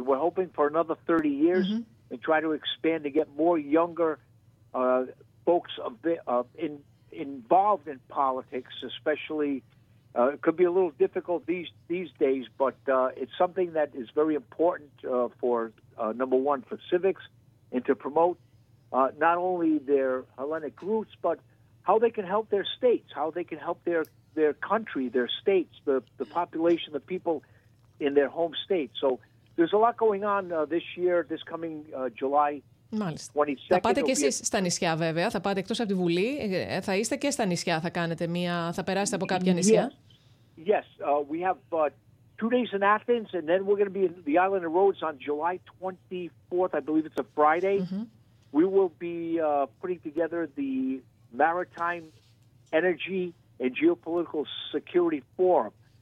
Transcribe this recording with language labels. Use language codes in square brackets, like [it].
[en] We're hoping for another 30 years and try to expand to get more younger folks involved in politics, especially it could be a little difficult these days, but it's something that is very important for number one, for civics, and to promote not only their Hellenic roots, but how they can help their states, how they can help their country, their states, the population, the people in their home state. So there's a lot going on this year, this coming July. [el] Μάλιστα. Θα πάτε και εσείς στα νησιά, βέβαια. Θα πάτε εκτός από τη Βουλή. Θα είστε και στα νησιά. Θα περάσετε από κάποια νησιά. [en] Yes. We have two days in Athens, and then we're going to be in the island of Rhodes on July 24th. I believe it's a Friday. Mm-hmm. We will be putting together the Maritime Energy and Geopolitical Security Forum.